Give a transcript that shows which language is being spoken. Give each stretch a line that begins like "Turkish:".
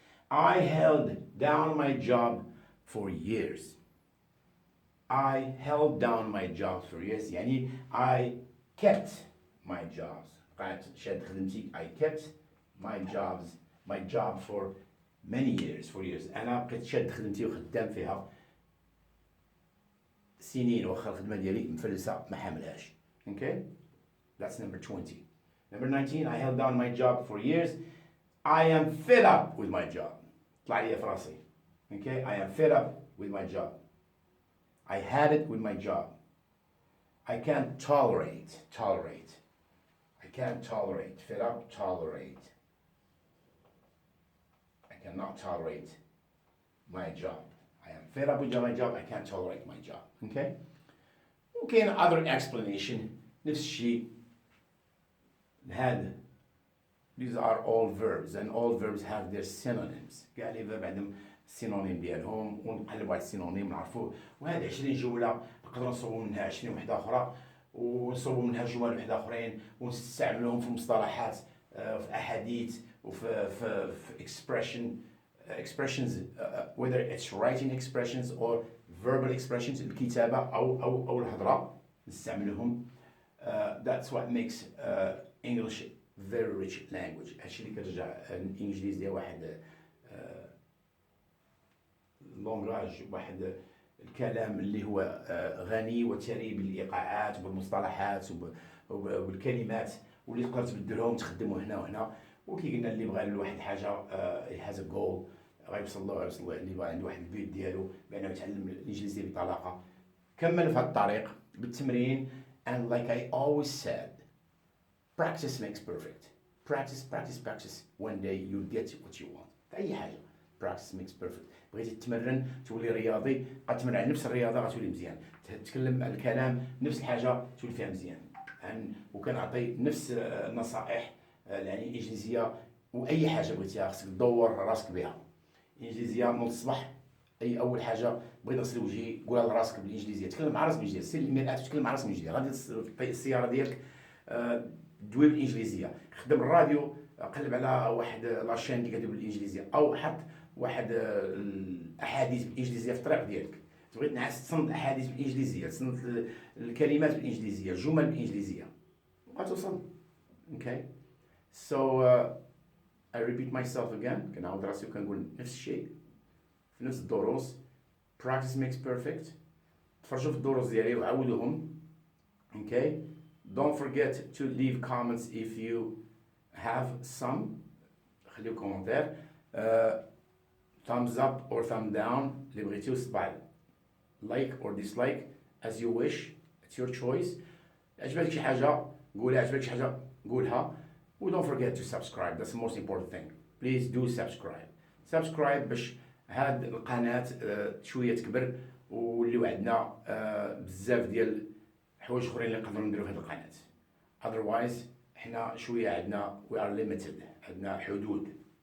English: I held down my job for years. I held down my jobs for years.
Arabic: يعني
English: I kept my jobs.
Arabic: قعدت شاد خدمتي.
English: I kept my job for many years, for years.
Arabic: أنا بقيت شاد خدمتي وخدام فيها سنين واخا الخدمة ديالي مفلسة ما حاملهاش.
English: Okay? That's number 20. Number 19, I held down my job for years. I am fed up with my job.
Arabic: طلع لي في راسي.
English: Okay? I am fed up with my job. I had it with my job. I can't tolerate. I can't tolerate. Fed up, tolerate. I cannot tolerate my job. I am fed up with my job. I can't tolerate my job. Okay? Okay, another explanation.
Arabic: نفس الشيء. had.
English: These are all verbs and all verbs have their synonyms.
Arabic: قال لي verb عندهم السينونيم ديالهم ونقلبوا على السينونيم نعرفوه. وهذه 20 جملة نقدروا نصوبوا منها 20 وحدة أخرى ونصوبوا منها جمل وحدة أخرين ونستعملوهم في مصطلحات في أحاديث
English: وفي expressions whether it's writing expressions or verbal expressions
Arabic: الكتابة أو الهضرة نستعملهم.
English: That's what makes English very rich language.
Arabic: هادشي اللي كترجع الإنجليزية واحد لونغاج، واحد الكلام اللي هو غني وثري بالإيقاعات وبالمصطلحات وبالكلمات، واللي تقدر تبدلهم تخدموا هنا وهنا. وكي قلنا اللي بغى لواحد حاجة
English: has a goal
Arabic: غيوصل له اللي بغى عنده واحد البيت ديالو بأنه يتعلم الإنجليزية بطلاقة، كمل في هذا الطريق بالتمرين.
English: And like I always said, practice makes perfect. Practice. One day you'll get what you want.
Arabic: في أي حاجة
English: practice makes perfect.
Arabic: بغيتي تتمرن تولي رياضي، غتمرن على نفس الرياضة غتولي مزيان، تتكلم الكلام نفس الحاجة تولي فيها مزيان. وكنعطي نفس النصائح يعني الإنجليزية وأي حاجة بغيتيها خصك تدور راسك بها. الإنجليزية من الصباح أي أول حاجة بغيت نغسل وجهي قولها لراسك بالإنجليزية، تكلم مع راسك بالإنجليزية، سير للمرآة وتكلم مع راسك بالإنجليزية. غادي تطيق السيارة ديالك دوي بالإنجليزية، خدم الراديو قلب على واحد لاشين اللي كتدوي بالإنجليزية، أو حط واحد الأحاديث بالإنجليزية في الطريق ديالك. تبغي تنعس تصنت أحاديث بالإنجليزية، تصنت الكلمات بالإنجليزية، الجمل بالإنجليزية، وغتوصل.
English: Okay. So I repeat myself again.
Arabic: كنعاود راسي وكنقول نفس الشيء في نفس الدروس.
English: Practice makes perfect.
Arabic: تفرجوا في الدروس ديالي وعاودوهم.
English: Okay. Don't forget to leave comments if you have some.
Arabic: خليو كومنتير.
English: Thumbs up or thumb down
Arabic: اللي بغيتيو، صباع
English: like or dislike as you wish. It's your choice.
Arabic: عجبتك شي حاجة قولها،
English: عجبتك شي حاجة قولها. و don't forget to subscribe. That's the most important thing. Please do subscribe
Arabic: باش هاد القناة شوية تكبر واللي وعدنا بزاف ديال حوايج اخرين اللي نقدروا نديروا في هاد القناة. Otherwise حنا شوية عندنا
English: we are limited،
Arabic: عندنا حدود.